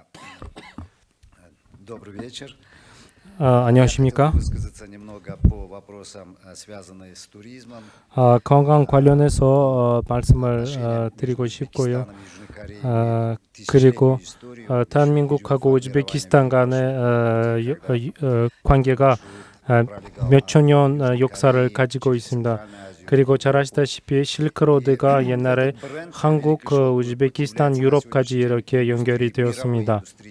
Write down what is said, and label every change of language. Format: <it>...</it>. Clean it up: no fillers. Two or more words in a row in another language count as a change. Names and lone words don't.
<ru>Добрый вечер.</ru> <ko>안녕하십니까?</ko> <ru>Высказаться немного по вопросам, связанным с туризмом.</ru> <ko>관광 관련해서 말씀을 드리고 싶고요. 그리고 대한민국하고 우즈베키스탄 간의 관계가 몇천 년 역사를 가지고 있습니다. 그리고 잘 아시다시피 실크로드가 옛날에 한국, 우즈베키스탄, 유럽까지 이렇게 연결이 되었습니다.</ko>